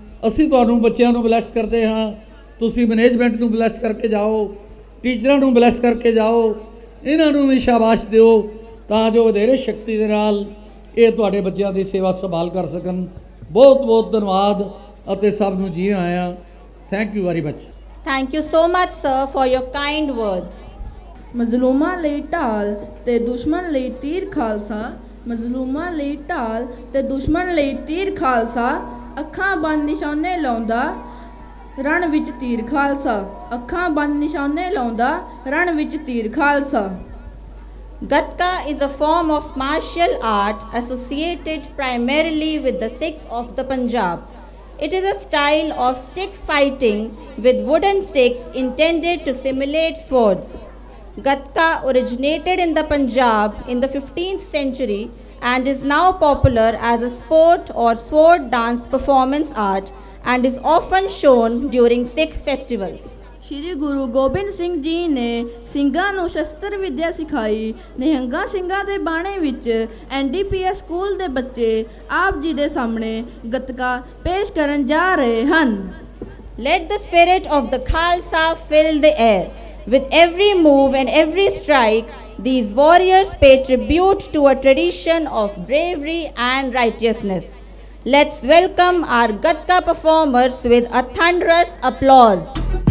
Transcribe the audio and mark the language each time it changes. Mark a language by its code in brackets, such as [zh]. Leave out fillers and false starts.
[pa] ਅਸੀਂ ਤੁਹਾਨੂੰ ਬੱਚਿਆਂ ਨੂੰ ਬਲੈਸ ਕਰਦੇ ਹਾਂ, ਤੁਸੀਂ ਮੈਨੇਜਮੈਂਟ ਨੂੰ ਬਲੈਸ ਕਰਕੇ ਜਾਓ, ਟੀਚਰਾਂ ਨੂੰ ਬਲੈਸ ਕਰਕੇ ਜਾਓ, ਇਹਨਾਂ ਨੂੰ ਵੀ ਸ਼ਾਬਾਸ਼ ਦਿਓ ਤਾਂ ਜੋ ਵਧੇਰੇ ਸ਼ਕਤੀ ਦੇ ਨਾਲ ਇਹ ਤੁਹਾਡੇ ਬੱਚਿਆਂ ਦੀ ਸੇਵਾ ਸੰਭਾਲ ਕਰ ਸਕਣ। ਬਹੁਤ ਬਹੁਤ ਧੰਨਵਾਦ ਅਤੇ ਸਭ ਨੂੰ ਜੀ ਆਇਆਂ। [en] Thank you very much. Thank you so much, sir, for your kind words. [pa] ਮਜ਼ਲੂਮਾਂ ਲਈ ਢਾਲ ਤੇ ਦੁਸ਼ਮਣ ਲਈ ਤੀਰ ਖਾਲਸਾ, ਮਜ਼ਲੂਮਾਂ ਲਈ ਢਾਲ ਤੇ ਦੁਸ਼ਮਣ ਲਈ ਤੀਰ ਖਾਲਸਾ, ਅੱਖਾਂ ਬੰਦ ਨਿਸ਼ਾਨੇ ਲਾਉਂਦਾ ਰਣ ਵਿੱਚ ਤੀਰ ਖਾਲਸਾ, ਅੱਖਾਂ ਬੰਦ ਨਿਸ਼ਾਨੇ ਲਾਉਂਦਾ ਰਣ ਵਿੱਚ ਤੀਰ Khalsa. [en] Gatka is a form of martial art associated primarily with the Sikhs of the Punjab. It is a style of stick fighting with wooden sticks intended to simulate swords. Gatka originated in the Punjab in the 15th century and is now popular as a sport or sword dance performance art and is often shown during Sikh festivals. [pa] Shri Guru Gobind Singh ji ਨੇ ਸਿੰਘਾਂ ਨੂੰ ਸ਼ਸਤਰ ਵਿੱਦਿਆ ਸਿਖਾਈ। ਨਿਹੰਗਾਂ ਸਿੰਘਾਂ ਦੇ ਬਾਣੇ ਵਿੱਚ NDPS ਸਕੂਲ ਦੇ ਬੱਚੇ ਆਪ ਜੀ ਦੇ ਸਾਹਮਣੇ ਗੱਤਕਾ ਪੇਸ਼ ਕਰਨ ਜਾ ਰਹੇ ਹਨ। [en] Let the spirit of the Khalsa fill the air. With every move and every strike, these warriors pay tribute to a tradition of bravery and righteousness. Let's welcome our Gatka performers with a thunderous applause.